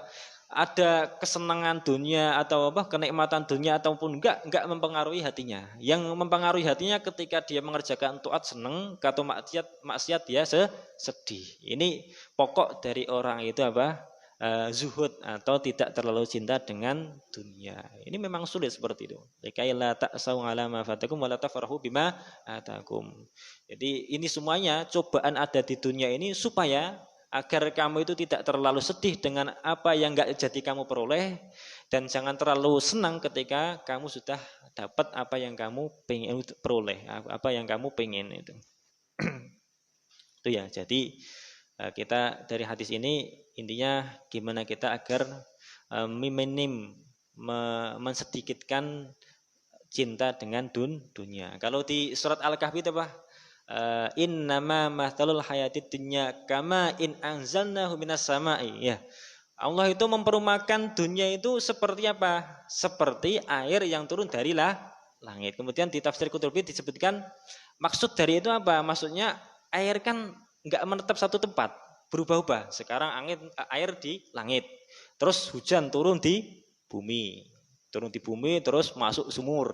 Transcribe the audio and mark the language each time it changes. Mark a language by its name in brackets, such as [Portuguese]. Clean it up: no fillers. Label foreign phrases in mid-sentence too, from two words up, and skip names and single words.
[Indonesian] Ada kesenangan dunia atau apa kenikmatan dunia ataupun enggak mempengaruhi hatinya. Yang mempengaruhi hatinya ketika dia mengerjakan taat seneng, atau maksiat dia sedih. Ini pokok dari orang itu apa? Zuhud atau tidak terlalu cinta dengan dunia. Ini memang sulit seperti itu. [Arabic] لكيلا تأسوا على ما فاتكم ولا تفرحوا بما آتاكم. [Indonesian] Jadi ini semuanya cobaan ada di dunia ini supaya agar kamu itu tidak terlalu sedih dengan apa yang enggak jadi kamu peroleh dan jangan terlalu senang ketika kamu sudah dapat apa yang kamu pengen peroleh, apa yang kamu pengen itu. Itu ya. Jadi kita dari hadis ini intinya gimana kita agar minim mensedikitkan cinta dengan dunia. Kalau di surat Al-Kahfi itu apa? [Arabic] إنما مثل الحياة الدنيا كماء أنزلناه من السماء. [Indonesian] Ya. Allah itu memperumpamakan dunia itu seperti apa? Seperti air yang turun dari langit. Kemudian di tafsir Qurtubi disebutkan maksud dari itu apa? Maksudnya air kan enggak menetap satu tempat, berubah-ubah. Sekarang air di langit. Terus hujan turun di bumi. Turun di bumi terus masuk sumur.